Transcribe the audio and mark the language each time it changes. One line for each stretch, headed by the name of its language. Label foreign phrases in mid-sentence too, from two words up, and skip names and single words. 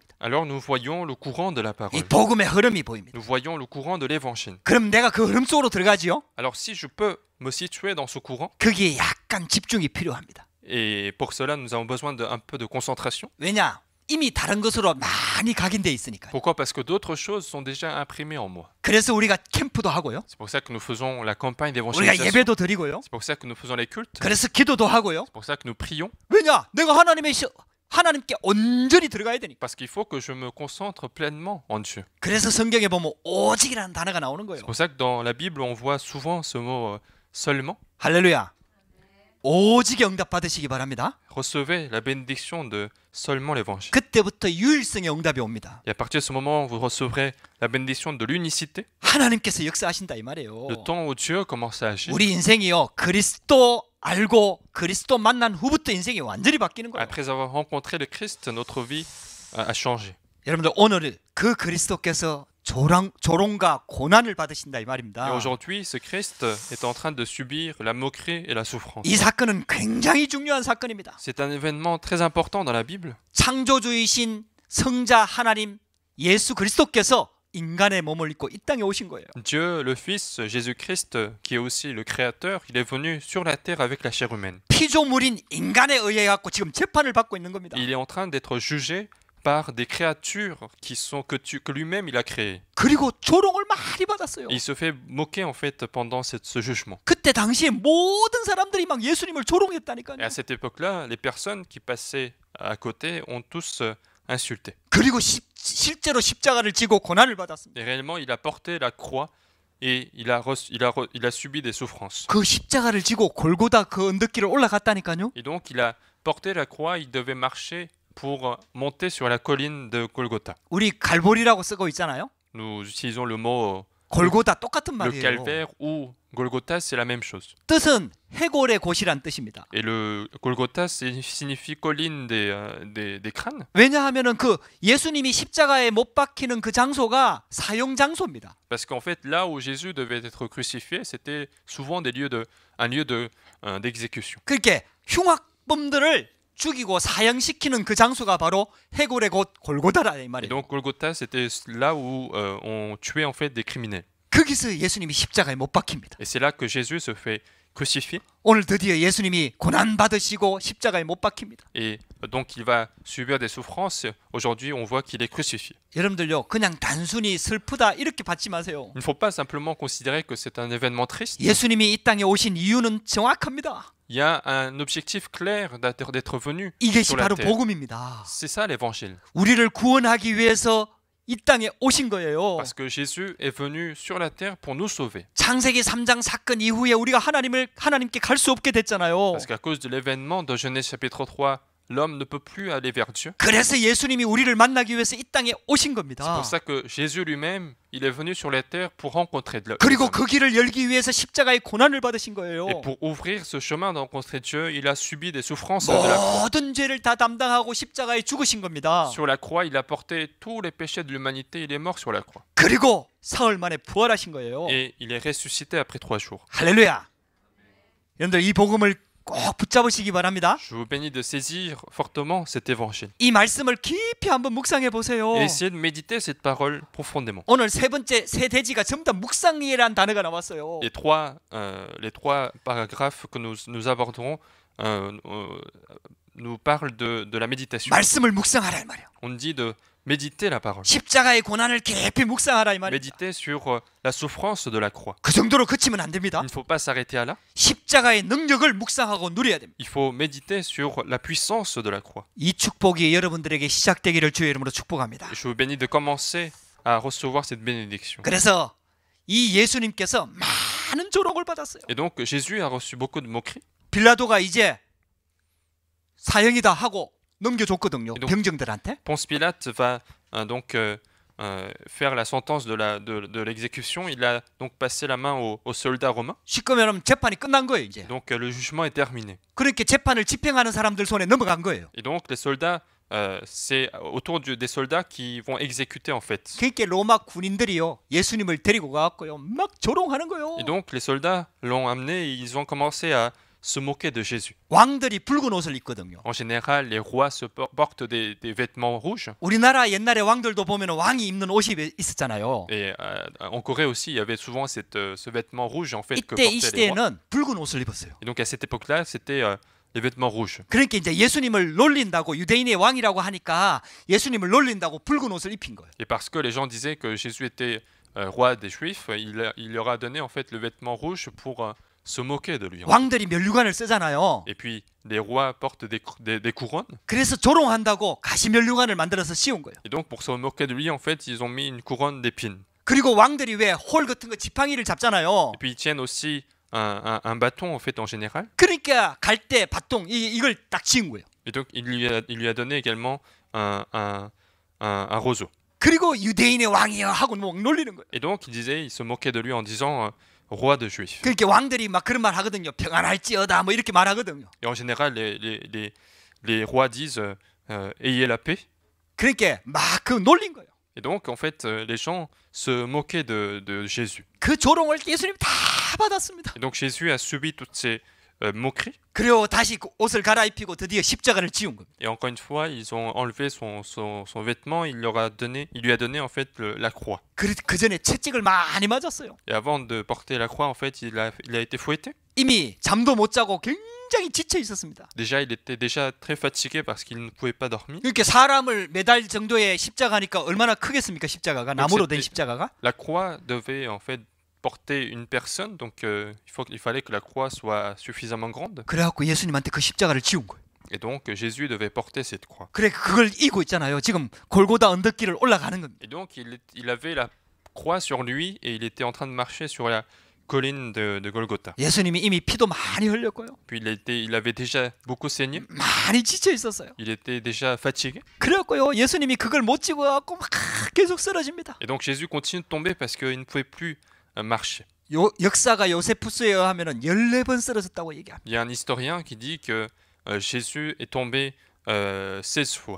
French: alors nous voyons le courant de la 이 parole.
Korean: 복음의 흐름이 보입니다.
French: Nous voyons le courant de l'évangile.
Korean: 그럼 내가 그 흐름 속으로 들어가지요.
French: Alors si je peux me situer dans ce courant,
Korean: 거기에 약간 집중이 필요합니다.
French: et pour cela nous avons besoin d'un peu de concentration.
Korean: 왜냐? 이미 다른 것으로 많이 각인돼 있으니까요.
French: Pourquoi? Parce que d'autres choses sont déjà imprimées en moi.
Korean: 그래서 우리가 캠프도 하고요.
French: C'est pour ça que nous faisons la campagne 우리가 d'évangélisation.
Korean: 예배도 드리고요.
French: C'est pour ça que nous faisons les cultes.
Korean: 그래서 기도도 하고요.
French: C'est pour ça que nous prions.
Korean: 왜냐? 내가 하나님께 온전히 들어가야 되니까.
French: Parce qu'il faut que je me concentre pleinement en Dieu.
Korean: 그래서 성경에 보면 오직이라는 단어가 나오는 거예요.
French: C'est pour ça que dans la Bible, on voit souvent ce mot seulement.
Korean: 할렐루야. 오직에 응답 받으시기 바랍니다.
French: Recevez la bénédiction de seulement l'évangile.
Korean: 그때부터 유일성의 응답이 옵니다.
French: Et à partir de ce moment, vous recevrez la bénédiction de l'unicité,
Korean: 하나님께서 역사하신다 이 말이에요.
French: le temps où Dieu commence à agir.
Korean: 우리 인생이요. 그리스도 알고 그리스도 만난 후부터 인생이 완전히 바뀌는 거예요.
French: Après avoir rencontré le Christ, notre vie a changé.
Korean: 여러분들 오늘 그 그리스도께서 조롱과 고난을 받으신다 이 Et 말입니다.
French: aujourd'hui, ce Christ est en train de subir la moquerie et la souffrance.
Korean: 이 사건은 굉장히 중요한 사건입니다.
French: C'est un événement très important dans la Bible.
Korean: 창조주이신 성자 하나님 예수 그리스도께서 인간의 몸을 입고 이 땅에 오신 거예요.
French: Dieu, le Fils, Jésus-Christ, qui est aussi le Créateur, il est venu sur la terre avec la chair humaine.
Korean: 피조물인 인간에 의해 갖고 지금 재판을 받고 있는 겁니다.
French: Il est en train d'être jugé par des créatures que lui-même il a créées.
Korean: 그리고 조롱을 많이 받았어요.
French: Et il se fait moquer en fait pendant ce jugement.
Korean: 그때 당시에 모든 사람들이 막 예수님을 Et 조롱했다니까요.
French: à cette époque-là, les personnes qui passaient à côté ont tous insulté.
Korean: 그리고 실제로 십자가를 지고 고난을 받았습니다.
French: Et réellement, il a porté la croix et il a subi des souffrances.
Korean: 그 십자가를 지고 골고다 그 언덕길을 올라갔다니까요.
French: Et donc, il a porté la croix, il devait marcher pour monter sur la colline de Golgotha.
Korean: 우리 갈보리라고 쓰고 있잖아요.
French: Nous utilisons le mot
Korean: 골고다 똑같은 le 말이에요.
French: calvaire ou Golgotha, c'est la même chose.
Korean: 뜻은 해골의 곳이란 뜻입니다.
French: Et le Golgotha signifie colline des crânes.
Korean: 왜냐하면은 그 예수님이 십자가에 못 박히는 그 장소가 사형 장소입니다.
French: Parce qu'en fait, là où Jésus devait être crucifié, c'était souvent un lieu d'exécution.
Korean: 그렇게 흉악범들을 죽이고 사형시키는 그 장소가 바로 해골의 곳 골고다라 이 Et 말이에요.
French: donc Golgotha, c'était là où on tuait en fait des criminels.
Korean: 거기서 예수님이 십자가에 못 박힙니다.
French: Et c'est là que Jésus se fait crucifier.
Korean: 오늘 드디어 예수님이 고난 받으시고 십자가에 못 박힙니다.
French: Et donc il va subir des souffrances. Aujourd'hui, on voit qu'il est crucifié.
Korean: 여러분들요, 그냥 단순히 슬프다 이렇게 받지 마세요.
French: Il ne faut pas simplement considérer que c'est un événement triste.
Korean: 예수님이 이 땅에 오신 이유는 정확합니다.
French: Il y a un objectif clair d'être venu 이것이 sur la 바로 terre.
Korean: 복음입니다.
French: C'est ça l'évangile.
Korean: 우리를 구원하기 위해서 이 땅에 오신 거예요.
French: Parce que Jésus est venu sur la terre pour nous sauver.
Korean: 창세기 3장 사건 이후에 우리가 하나님께 갈 수 없게 됐잖아요.
French: Parce qu'à cause de l'événement de Genèse chapitre 3, l'homme ne peut plus aller vers Dieu.
Korean: 그래서 예수님이 우리를 만나기 위해서 이 땅에 오신 C'est 겁니다.
French: pour ça que Jésus lui-même, il est venu sur la terre pour rencontrer Dieu.
Korean: 그리고 그 길을 열기 위해서 십자가의 고난을 받으신 거예요.
French: Et pour ouvrir ce chemin de rencontrer Dieu, il a subi des souffrances de la croix.
Korean: 모든 죄를 다 담당하고 십자가에 죽으신 겁니다.
French: Sur la croix, il a porté tous les péchés de l'humanité, il est mort sur la croix.
Korean: 그리고 사흘 만에 부활하신 거예요.
French: Et il est ressuscité après 3 jours.
Korean: 할렐루야. 여러분들 이 복음을 꼭 붙잡으시기 바랍니다.
French: Je vous bénis de saisir fortement cet évangile.
Korean: 이 말씀을 깊이 한번 묵상해 보세요.
French: Et essayez de méditer cette parole profondément.
Korean: 오늘 세 번째 세 대지가 전부 다 묵상이라는 단어가 나왔어요.
French: Les trois paragraphes que nous aborderons nous parlent de la méditation.
Korean: 말씀을 묵상하라 이 말이에요.
French: On dit de méditer la parole.
Korean: 십자가의 고난을 깊이 묵상하라 이 말이에요.
French: Méditer sur la souffrance de la croix.
Korean: 그 정도로 그치면 안 됩니다.
French: Il ne faut pas s'arrêter à là.
Korean: 십자가의 능력을 묵상하고 누려야 됩니다.
French: Il faut méditer sur la puissance de la croix.
Korean: 이 축복이 여러분들에게 시작되기를 주의 이름으로 축복합니다.
French: Et je vous bénis de commencer à recevoir cette bénédiction.
Korean: 그래서 이 예수님께서 많은 조롱을 받았어요.
French: Et donc Jésus a reçu beaucoup de moqueries.
Korean: 빌라도가 이제 사형이다 하고 넘겨줬거든요. donc- 병정들한테.
French: Ponce Pilate va donc faire la sentence de l'exécution. Il a donc passé la main aux soldats romains.
Korean: 쉽게 말하면 재판이 끝난 거예요. 이제.
French: Donc le jugement est terminé.
Korean: 그렇게 재판을 집행하는 사람들 손에 넘어간 거예요.
French: Et donc les soldats, c'est autour des soldats qui vont exécuter en fait.
Korean: 그러니까 로마 군인들이요 예수님을 데리고 가고요 막 조롱하는 거예요.
French: Et donc les soldats l'ont amené et ils ont commencé à se moquer de Jésus.
Korean: 왕들이 붉은 옷을 입거든요.
French: En général, les rois portent des vêtements rouges.
Korean: 우리나라 옛날에 왕들도 보면 왕이 입는 옷이 있었잖아요.
French: Et en Corée aussi, il y avait souvent ce vêtement rouge en fait que
Korean: 이때 이
French: portaient les rois.
Korean: 시대에는 붉은 옷을 입었어요.
French: Et donc à cette époque-là, c'était les vêtements rouges.
Korean: 그러니까 이제 예수님을 놀린다고 유대인의 왕이라고 하니까 예수님을 놀린다고 붉은 옷을 입힌 거예요.
French: Et parce que les gens disaient que Jésus était roi des Juifs, il leur a donné en fait le vêtement rouge pour se moquer de lui.
Korean: 왕들이 면류관을 쓰잖아요.
French: Et puis les rois portent des couronnes.
Korean: 그래서 조롱한다고 가시 면류관을 만들어서 씌운 거예요.
French: Et donc pour se moquer de lui, en fait, ils ont mis une couronne d'épines.
Korean: 그리고 왕들이 왜 홀 같은 거 지팡이를 잡잖아요.
French: Et puis ils tiennent aussi un bâton en fait en général.
Korean: 그러니까 갈 때 바통 이걸 딱 씌운 거예요.
French: Et donc il lui a donné également un roseau.
Korean: 그리고 유대인의 왕이여 하고 막 놀리는 거예요.
French: Et donc il se moquait de lui en disant roi de Juifs.
Korean: 그러니까 왕들이 막 그런 말 하거든요. 평안할지어다 뭐 이렇게 말하거든요.
French: Et en général, les rois disent ayez la paix.
Korean: 그러니까 막 그 놀린 거예요.
French: Et donc, en fait, les gens se moquaient de Jésus.
Korean: 그 조롱을 예수님 다 받았습니다.
French: Et donc, Jésus a subi toutes ces moqueries.
Korean: 그리고 다시 그 옷을 갈아입히고 드디어 십자가를 지운 겁니다.
French: Et encore une fois, ils ont enlevé son vêtement, il lui a donné en fait la croix.
Korean: 그 전에 채찍을 많이 맞았어요.
French: Et avant de porter la croix, en fait, il a été fouetté.
Korean: 이미 잠도 못 자고 굉장히 지쳐 있었습니다.
French: Déjà, il était déjà très fatigué parce qu'il ne pouvait pas dormir.
Korean: 이렇게 사람을 매달 정도의 십자가니까 얼마나 크겠습니까? 십자가가 나무로 된 십자가가.
French: La croix devait en fait porter une personne, donc il fallait que la croix soit suffisamment grande.
Korean: 그래갖고 예수님한테 그 십자가를 지운 거예요.
French: Et donc Jésus devait porter cette croix.
Korean: 그래 그걸 이고 있잖아요. 지금 골고다 언덕길을 올라가는 겁니다.
French: Et donc il avait la croix sur lui et il était en train de marcher sur la colline de Golgotha.
Korean: 예수님이 이미 피도 많이 흘렸고요.
French: Puis il avait déjà beaucoup saigné.
Korean: 많이 지쳐 있었어요.
French: Il était déjà fatigué.
Korean: 그래갖고요. 예수님이 그걸 못 찍고 갖고 막 계속 쓰러집니다.
French: Et donc Jésus continue de tomber parce qu'il ne pouvait plus marcher.
Korean: 역사가 요세푸스에 의하면은 14번 쓰러졌다고 얘기합니다.
French: Il y a un historien qui dit que Jésus est tombé 16 fois.